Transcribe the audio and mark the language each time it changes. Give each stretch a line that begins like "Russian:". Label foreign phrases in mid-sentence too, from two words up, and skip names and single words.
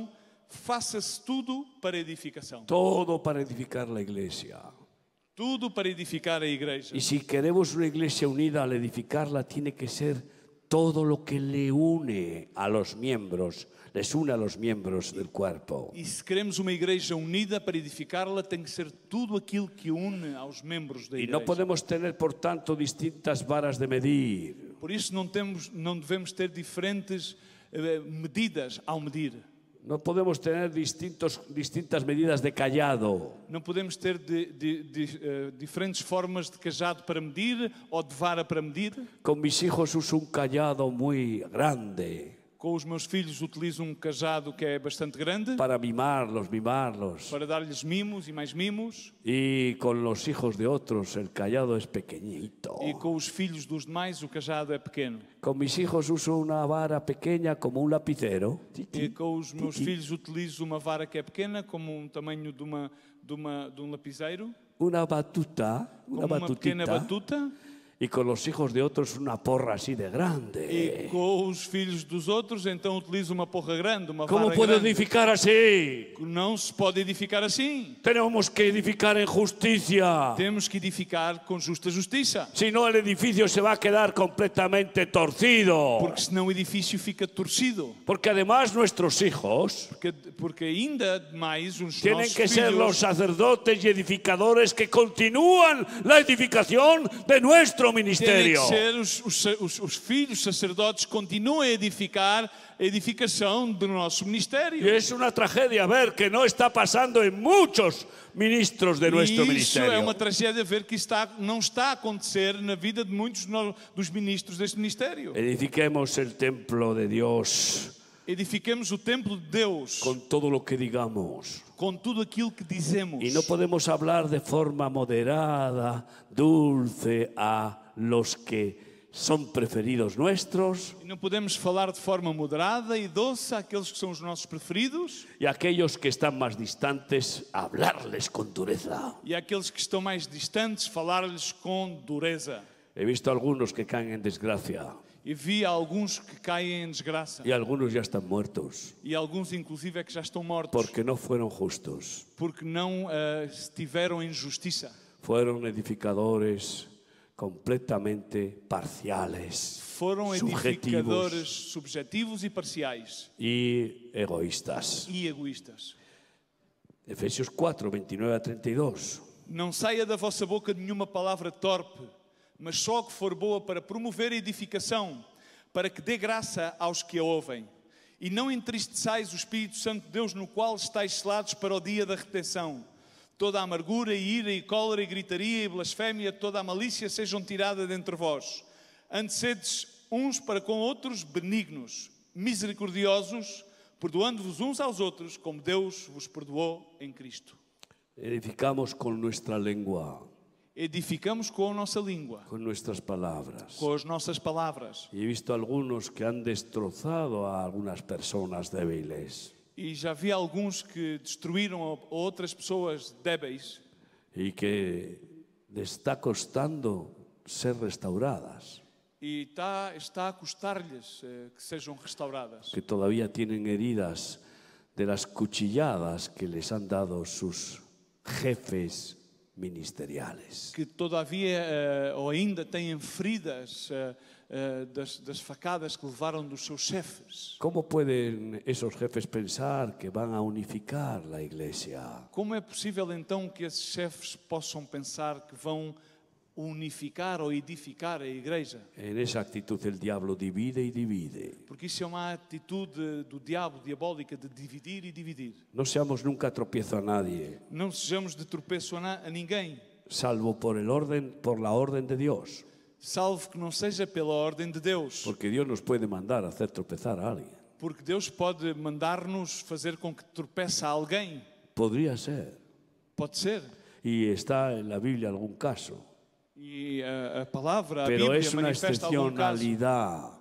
Portuguese: Faça-se tudo para edificação.
Spanish: Todo para edificar la iglesia.
Portuguese: Tudo para edificar a igreja.
Spanish: Y si queremos una iglesia unida, al edificarla tiene que ser todo lo que le une a los miembros, les une a los miembros del cuerpo.
Portuguese: E se queremos uma igreja unida, para edificá-la tem que ser tudo aquilo que une aos membros da
Spanish: Y
Portuguese: igreja.
Spanish: no podemos tener, por tanto, distintas varas de medir.
Portuguese: Por isso não devemos ter diferentes medidas ao medir.
Spanish: No podemos tener distintas medidas de callado.
Portuguese: Não podemos ter diferentes formas de cajado para medir ou de vara para medir.
Spanish: Con mis hijos uso un callado muy grande
Portuguese: Com os meus filhos utilizo um cajado que é bastante grande
Spanish: para mimarlos.
Portuguese: para dar-lhes mimos e mais mimos.
Spanish: Y con los hijos de otros el callado es pequeñito.
Portuguese: E com os filhos dos demais o cajado é pequeno.
Spanish: Con mis hijos uso una vara pequeña como un lapicero.
Portuguese: E com os meus filhos utilizo uma vara que é pequena, como um tamanho de um lapiseiro,
Spanish: Una batuta,
Portuguese: como uma pequena batuta.
Spanish: Y con los hijos de otros una porra así de grande.
Portuguese: E com os filhos dos outros, então utilizo uma porra grande, uma
Spanish: ¿Cómo
Portuguese: vara
Spanish: puedo
Portuguese: grande.
Spanish: edificar así?
Portuguese: Não se pode edificar assim.
Spanish: Tenemos que edificar en justicia.
Portuguese: Temos que edificar com justa justiça.
Spanish: Si no, el edificio se va a quedar completamente torcido.
Portuguese: Porque senão o edifício fica torcido.
Spanish: Porque además nuestros hijos
Portuguese: Porque ainda mais os
Spanish: tienen
Portuguese: nossos
Spanish: que ser los
Portuguese: filhos
Spanish: sacerdotes y edificadores que continúan la edificación de nuestro
Portuguese: têm
Spanish: ministerio.
Portuguese: que ser os filhos sacerdotes que continuem a edificar a edificação do nosso ministério.
Spanish: Y es una tragedia ver que no está pasando en muchos ministros de nuestro
Portuguese: E isso
Spanish: ministerio.
Portuguese: é uma tragédia ver que não está a acontecer na vida de muitos dos ministros deste ministério.
Spanish: Edifiquemos el templo de Dios
Portuguese: Edifiquemos o templo de Deus
Spanish: con todo lo que digamos.
Portuguese: com tudo aquilo que dizemos.
Spanish: Y no podemos hablar de forma moderada, dulce a los que son preferidos nuestros,
Portuguese: E não podemos falar de forma moderada e doce àqueles que são os nossos preferidos
Spanish: y aquellos que están más distantes, hablarles con dureza.
Portuguese: e àqueles que estão mais distantes, falar-lhes com dureza.
Spanish: He visto algunos que caen en desgracia
Portuguese: E vi alguns que caem em desgraça.
Spanish: y algunos ya están muertos
Portuguese: E alguns, inclusive, é que já estão mortos
Spanish: porque no fueron justos.
Portuguese: porque não estiveram em justiça.
Spanish: Fueron edificadores completamente parciales,
Portuguese: Foram
Spanish: subjetivos
Portuguese: edificadores subjetivos e parciais
Spanish: y egoístas.
Portuguese: e egoístas.
Spanish: Efesios 4, 29 a 32.
Portuguese: Não saia da vossa boca nenhuma palavra torpe, mas só que for boa para promover a edificação, para que dê graça aos que a ouvem. E não entristeçais o Espírito Santo de Deus, no qual estáis selados para o dia da redenção. Toda a amargura, e ira, e cólera, e gritaria, e blasfémia, toda a malícia sejam tiradas dentre vós. Antes sedes uns para com outros benignos, misericordiosos, perdoando-vos uns aos outros, como Deus vos perdoou em Cristo.
Spanish: Edificamos con nuestra lengua,
Portuguese: Edificamos com a nossa língua,
Spanish: con nuestras palabras.
Portuguese: com as nossas palavras.
Spanish: Y he visto algunos que han destrozado a algunas personas débiles
Portuguese: E já vi alguns que destruíram a outras pessoas débeis
Spanish: y que les está costando ser restauradas,
Portuguese: e está a custar-lhes que sejam restauradas.
Spanish: que todavía tienen heridas de las cuchilladas que les han dado sus jefes ministeriales.
Portuguese: Que todavia ou ainda têm feridas das facadas que levaram dos seus chefes.
Spanish: ¿Cómo pueden esos jefes pensar que van a unificar la iglesia?
Portuguese: Como é possível então que esses chefes possam pensar que vão unificar ou edificar a igreja?
Spanish: En esa actitud el diablo divide y divide.
Portuguese: Porque isso é uma atitude do diabo, diabólica, de dividir e dividir.
Spanish: No seamos nunca tropiezo a nadie,
Portuguese: Não sejamos de tropeço a ninguém,
Spanish: salvo por la orden de Dios,
Portuguese: salvo que não seja pela ordem de Deus.
Spanish: porque Dios nos puede mandar a hacer tropezar a alguien.
Portuguese: Porque Deus pode mandar-nos fazer com que tropeça alguém.
Spanish: Podría ser.
Portuguese: Pode ser.
Spanish: Y está en la Biblia algún caso.
Portuguese: E a palavra, a
Spanish: Pero
Portuguese: Bíblia,
Spanish: es una
Portuguese: manifesta algum caso.
Spanish: excepcionalidad.